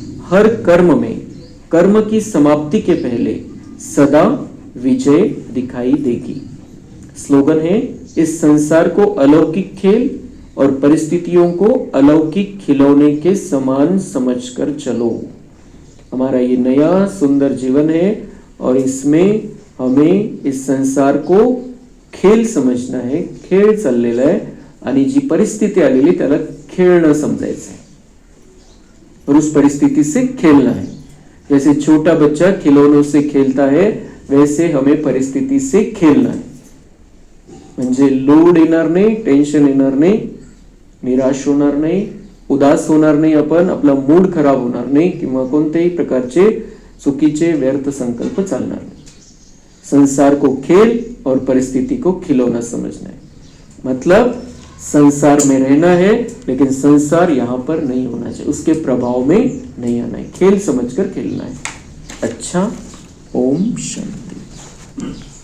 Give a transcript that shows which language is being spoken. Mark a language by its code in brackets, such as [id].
[hi] हर कर्म में कर्म की समाप्ति के पहले सदा विजय दिखाई देगी। स्लोगन है, इस संसार को अलौकिक खेल और परिस्थितियों को अलौकिक खिलौने के समान समझकर चलो। हमारा ये नया सुंदर जीवन है और इसमें हमें इस संसार को [mr] खेळ समजणं आहे, खेळ चाललेला आहे आणि जी परिस्थिती आलेली त्याला खेळणं समजायचं आहे [hi] और उस परिस्थिति से खेलना है। जैसे छोटा बच्चा खिलौनों से खेलता है वैसे हमें परिस्थिति से खेलना है। [mr] म्हणजे लोड येणार नाही, टेन्शन येणार नाही, निराश होणार नाही, उदास होणार नाही, आपण आपला मूड खराब होणार नाही किंवा कोणत्याही प्रकारचे चुकीचे व्यर्थ संकल्प चालणार नाही। [hi] संसार को खेल और परिस्थिति को खिलौना समझना है। मतलब संसार में रहना है लेकिन संसार यहां पर नहीं होना चाहिए, उसके प्रभाव में नहीं आना है, खेल समझकर खेलना है। अच्छा, ओम शांति।